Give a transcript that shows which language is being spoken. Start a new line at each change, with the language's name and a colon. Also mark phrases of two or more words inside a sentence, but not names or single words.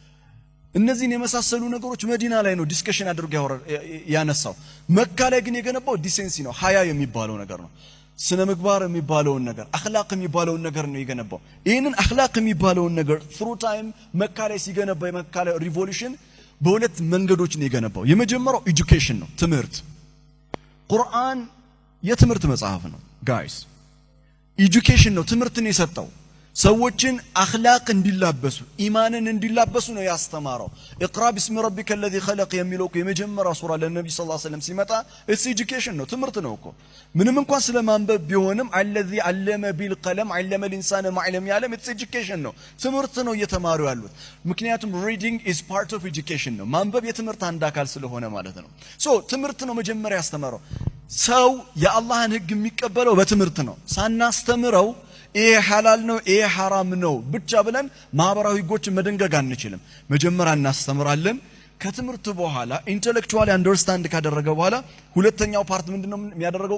Amharic: እነዚህን የመሳሰሉ ነገሮች መዲና ላይ ነው ዲስከሽን አድርጎ ያነሳው። መካ ላይ ግን የገነባው ዲሴንሲ ነው፣ ሀያ የሚባለው ነገር ነው። ስነ ምግባር የሚባለውን ነገር አኽላቅ የሚባለውን ነገር ነው የገነባው። ይሄንን አኽላቅ የሚባለውን ነገር
English: true time
Amharic: መካ ላይ ሲገነባ የመካ ላይ ሪቮሉሽን በሁለት መንገዶች ነው የገነባው። የመጀመሪያው ኤጁኬሽን ነው፣ ትምህርት። ቁርአን የትምህርት መጽሐፍ ነው ጋይስ። ኤጁኬሽን ነው፣ ትምህርትን የሰጠው ሰዎችን አኽላቅ እንዲላበሱ ኢማንን እንዲላበሱ ነው ያስተማረው።
Arabic: اقرأ باسم ربك الذي خلق
Amharic: የሚለው የመጀመሪያው ሱራ ለነብዩ
Arabic: صلى الله عليه وسلم
Amharic: ሲመጣ እሱ ኤጁኬሽን ነው፣ ትምህርት ነው እኮ። ምንም እንኳን ስለማንበብ ቢሆንም
Arabic: الذي علم بالقلم علم الانسان ما علم يعلم
English: it's education
Amharic: ነው፣ ትምህርት ነው እየተማሩ ያሉት። ምክንያቱም
English: reading is part of education
Amharic: ነው፣ ማንበብ የትምህርት አንድ አካል ስለሆነ ማለት ነው። ትምህርት ነው መጀመሪያ ያስተማረው። ሰው የአላህን ህግ የሚቀበለው በትምህርት ነው። ሳናስተምረው ይሄ ሐላል ነው ይሄ ሐራም ነው ብቻ ብለን ማህበራዊ ህጎችን መደንገግ አንችልም። መጀመሪያ እናስተምራለን። ከትምህርት በኋላ
English: intellectually understand
Amharic: ካደረገ በኋላ ሁለተኛው ፓርት ምንድነው የሚያደርገው?